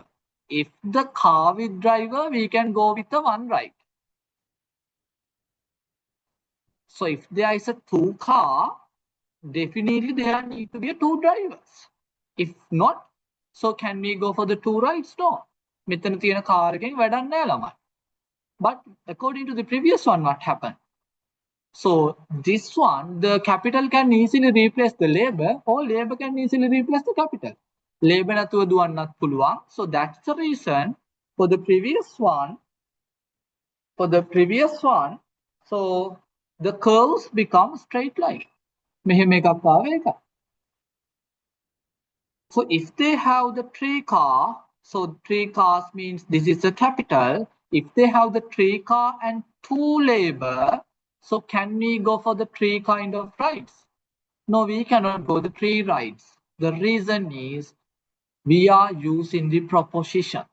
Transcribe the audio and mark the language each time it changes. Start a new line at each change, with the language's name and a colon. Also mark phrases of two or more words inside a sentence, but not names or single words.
English: If the car with driver, we can go with the one ride. So if there is a two car, definitely there need to be a two drivers. If not, so can we go for the two rides? No.
Sinhala: මෙතන තියෙන car එකෙන් වැඩක් නැහැ ළමයි.
English: But according to the previous one, what happened? So this one, the capital can easily replace the labor, or labor can easily replace the capital.
Sinhala: Labor නැතුව දුවන්නත් පුළුවන්.
English: So that's the reason for the previous one. For the previous one, so the curves become straight line.
Sinhala: මෙහෙම එකක් ආව එකක්.
English: So if they have the three car, so three cars means this is the capital. If they have the three car and two labor, so can we go for the three kind of rights? No, we cannot go the three rights. The reason is we are using the propositions.